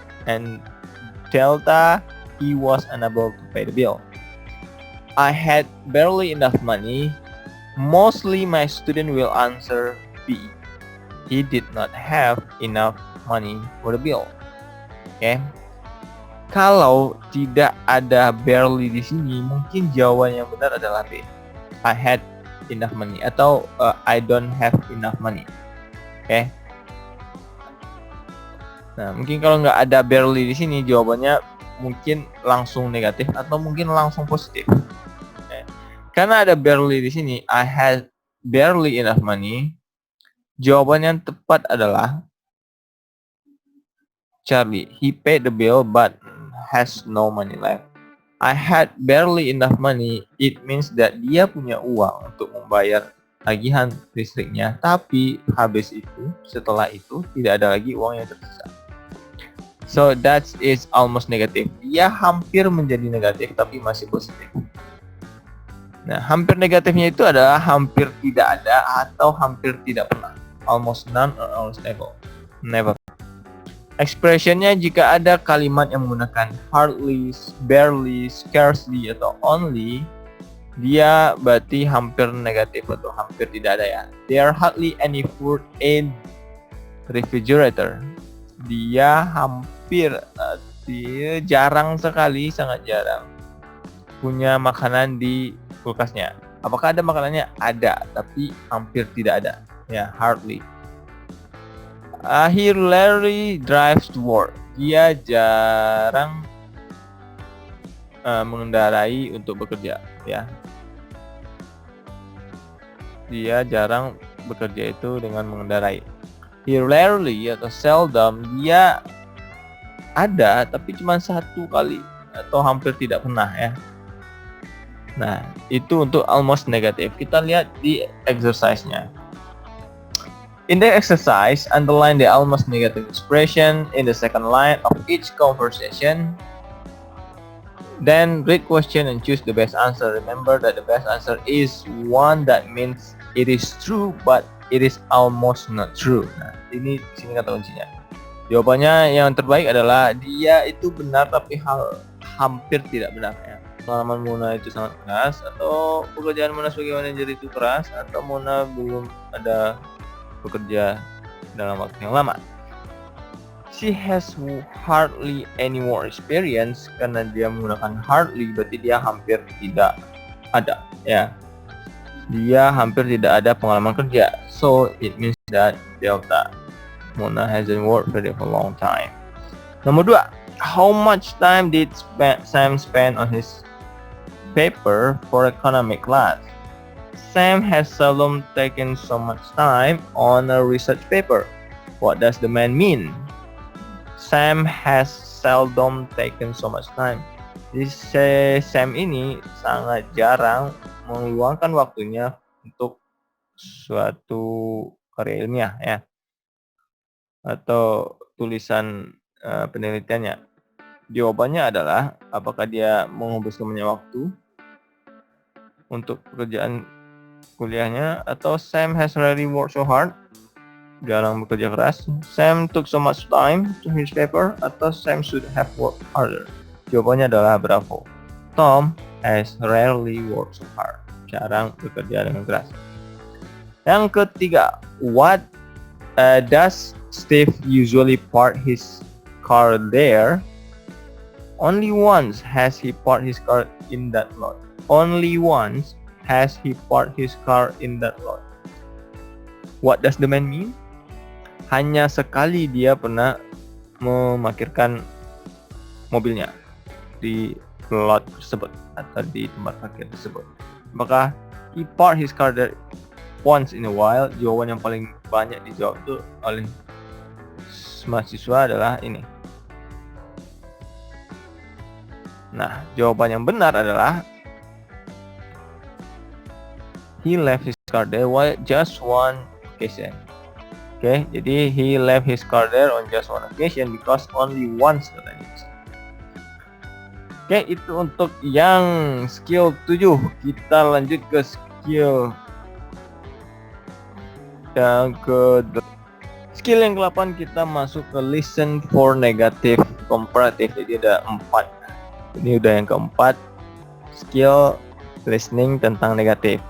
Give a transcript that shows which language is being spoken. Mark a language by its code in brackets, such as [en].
[en] And Delta, he was unable to pay the bill. I had barely enough money. Mostly my student will answer B. He did not have enough money for the bill. [id] Oke. Kalau tidak ada barely di sini, mungkin jawaban yang benar adalah B. [en] I had enough money atau I don't have enough money. Oke. [id] Nah, mungkin kalau nggak ada barely di sini jawabannya mungkin langsung negatif atau mungkin langsung positif. Okay. Karena ada barely di sini, [en] I had barely enough money. [id] Jawaban yang tepat adalah [en] Charlie, he paid the bill but has no money left. I had barely enough money. It means that [id] dia punya uang untuk membayar tagihan listriknya, tapi habis itu, setelah itu tidak ada lagi uang yang tersisa. [en] So that is almost negative. [id] Dia hampir menjadi negatif tapi masih positif. Nah, hampir negatifnya itu adalah hampir tidak ada atau hampir tidak pernah. [en] Almost none or almost never. [id] Expressionnya jika ada kalimat yang menggunakan hardly, barely, scarcely, atau only, dia berarti hampir negatif atau hampir tidak ada ya. [en] There are hardly any food in refrigerator. [id] Dia hampir, dia jarang sekali, sangat jarang punya makanan di kulkasnya. Apakah ada makanannya? Ada, tapi hampir tidak ada. Ya, hardly. [en] He rarely drives to work. [id] Dia jarang mengendarai untuk bekerja, ya. Dia jarang bekerja itu dengan mengendarai. [en] He rarely [id] atau seldom, dia ada tapi cuma satu kali atau hampir tidak pernah ya. Nah, itu untuk almost negative. Kita lihat di exercise-nya. [en] In the exercise, underline the almost negative expression in the second line of each conversation. Then read question and choose the best answer. Remember that the best answer is one that means it is true but it is almost not true. [id] Nah, ini sini kata kuncinya. Jawabannya yang terbaik adalah dia itu benar tapi hampir tidak benar ya. Pengalaman Mona itu sangat keras, atau pekerjaan Mona sebagai manajer itu keras, atau Mona belum ada bekerja dalam waktu yang lama. [en] She has hardly any more experience. [id] Karena dia menggunakan hardly berarti dia hampir tidak ada ya. Dia hampir tidak ada pengalaman kerja. [en] So it means that [id] Delta. [en] Mona hasn't worked for it for a long time. Nomor 2, how much time did Sam spend on his paper for economic class? Sam has seldom taken so much time on a research paper. What does the man mean? Sam has seldom taken so much time. [id] Jadi Sam ini sangat jarang meluangkan waktunya untuk suatu karya ilmiah ya, atau tulisan penelitiannya. Jawabannya adalah apakah dia menghabiskan banyak waktu untuk pekerjaan kuliahnya, atau [en] Sam has rarely worked so hard, [id] jarang bekerja keras. [en] Sam took so much time to his paper, atau Sam should have worked harder. [id] Jawabannya adalah bravo. [en] Tom has rarely worked so hard, [id] jarang bekerja dengan keras. Yang ketiga, [en] what does Steve usually park his car there? Only once has he parked his car in that lot. Only once has he parked his car in that lot. What does the man mean? [id] Hanya sekali dia pernah memarkirkan mobilnya di lot tersebut atau di tempat parkir tersebut. [en] Maka he parked his car there once in a while. [id] Jawaban yang paling banyak dijawab itu oleh mahasiswa adalah ini. [en] Nah, [id] jawaban yang benar adalah [en] he left his car there just one occasion. Okay, jadi he left his car there on just one occasion because only once katanya. [id] Okay, itu untuk yang skill 7. Kita lanjut ke skill yang skill yang ke-8. Kita masuk ke listen for negative comparative. Jadi ada 4. Ini udah yang keempat, skill listening tentang negatif.